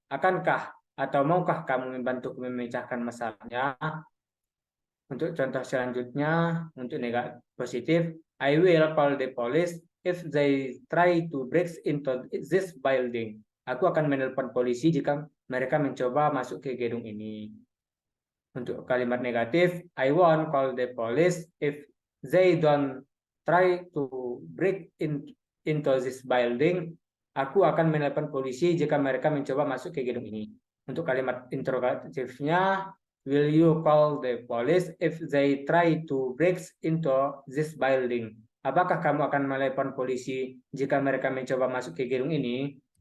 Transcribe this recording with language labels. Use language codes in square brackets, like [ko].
[id] Akankah atau maukah kamu membantu memecahkan masalahnya? Untuk contoh selanjutnya, untuk negatif positif, [en] I will call the police if they try to break into this building. [id] Aku akan menelpon polisi jika mereka mencoba masuk ke gedung ini. Untuk kalimat negatif, [en] I won't call the police if they don't try to break into this building. [id] Aku akan menelpon polisi jika mereka mencoba masuk ke gedung ini. Untuk kalimat interrogatifnya, [en] will you call the police if they try to break into this building? [id] Apakah kamu akan menelpon polisi jika mereka mencoba masuk ke gedung ini?